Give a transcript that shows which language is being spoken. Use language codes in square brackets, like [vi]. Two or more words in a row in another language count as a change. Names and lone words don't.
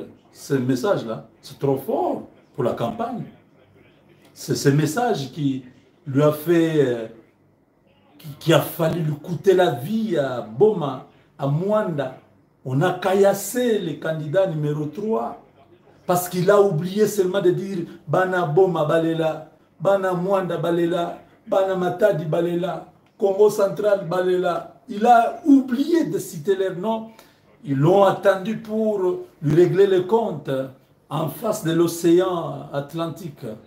[fr] Ce message-là, c'est trop fort pour la campagne. C'est ce message qui lui a fait, qui a fallu lui coûter la vie à Boma, à Mwanda. On a caillassé le candidat numéro 3 parce qu'il a oublié seulement de dire [kg] Bana Boma Balela, Bana Mwanda Balela, Bana Matadi Balela, Congo Central Balela. [fr] Il a oublié de citer leurs noms. Ils l'ont attendu pour lui régler les comptes en face de l'océan Atlantique.